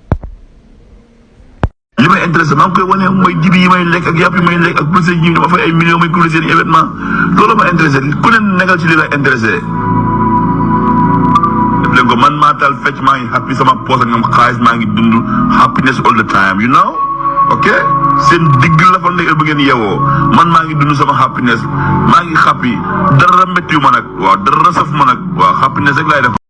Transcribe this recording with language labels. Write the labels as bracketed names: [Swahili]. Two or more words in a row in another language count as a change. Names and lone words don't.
[Wolof] li may intéressé maa ngi koy wane mooy jibi yi may lekk ak yàpp yi may lekk ak bëse yi dama fay ay millions may couvrir seen événement loolu ma intéressé ku ne nekkal ci li la intéressé def leen ko man maa taal fecc maa ngi happy sama poos ak ñoom xaalis maa ngi dund happiness [English] all the time you know [Wolof] ok seen digg la fa nekk bu ngeen yewoo man maa ngi dund sama happiness maa ngi happy dara méttiwu ma nag waaw dara saf ma nag waaw happiness rek laay def